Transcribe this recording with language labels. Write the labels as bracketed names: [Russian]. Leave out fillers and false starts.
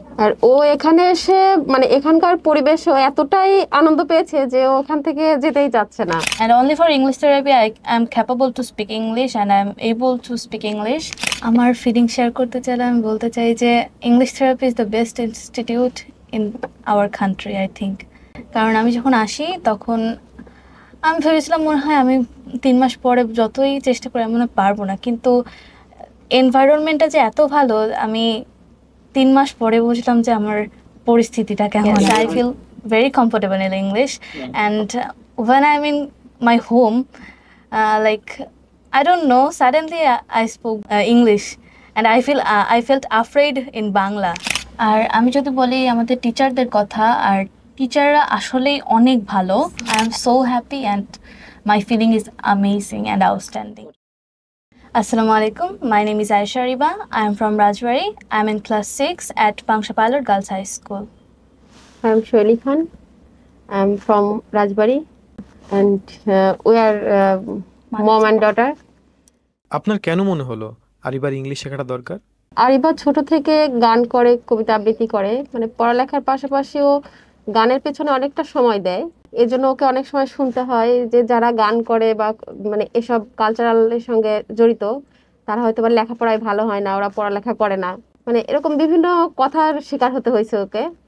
[Bangla] আর ও এখানে এসে মানে এখানকার পরিবেশ ও এতটাই আনন্দ পেয়েছে যে ও ওখান থেকে যেতেই চাচ্ছে না। [English] And only for English therapy I am capable to speak English and I am able to speak English. [Bangla] আমার ফিলিং শেয়ার করতে চাইলে আমি বলতে চাই যে [English] English therapy is the best institute in our country I think. [Bangla] কারণ আমি যখন আসি তখন আমি ভেবেছিলাম মনে হয় আমি 3 মাস পরে যতই চেষ্টা করি আমি মনে হয় পারবো না, কিন্তু এনভায়রনমেন্টটা যে এত ভালো আমি 3 মাস পরে বুঝলাম যে আমার পরিস্থিতিটা কেমন। [English] I feel very comfortable in English, and when I'm in my home, like I don't know, suddenly I spoke English, and I felt afraid in Bangla. [Bangla] আর আমি যদি বলি আমাদের টিচারদের কথা, আর টিচাররা আসলেই অনেক ভালো। [English] I am so happy and my feeling is amazing and outstanding. Assalamu alaikum. My name is Aisha Riba. I am from Rajbari. I am in class 6 at Pangsha Pilot Girls High School. I am Shoeli Khan. I am from Rajbari and we are mom and daughter. [Bangla] আপনার কেন মনে হলো আরিবার English শেখাটা দরকার? আরিবা ছোট থেকে গান করে, কবিতা আবৃত্তি করে, মানে পড়ালেখার পাশাপাশি ও গানের পেছনে অনেকটা সময় দেয়। এজন্য ওকে অনেক সময় শুনতে হয় যে যারা গান করে বা মানে এসব কালচারালের সঙ্গে জড়িত তারা হয়তো বা লেখাপড়ায় ভালো হয় না, ওরা পড়ালেখা করে না, মানে এরকম বিভিন্ন কথার শিকার হতে হয়েছে ওকে।